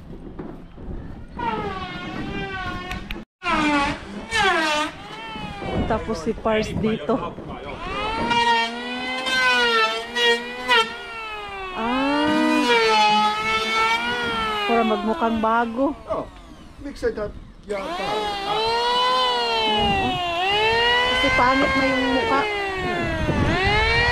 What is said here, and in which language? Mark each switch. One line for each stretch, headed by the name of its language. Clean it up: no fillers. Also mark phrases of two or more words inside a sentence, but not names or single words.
Filipino: Tapos si Pars dito. Para magmukhang bago.
Finnish: Joo. Miksei tää jää päälle?
Filipino: Kasi pangit na yung mukha.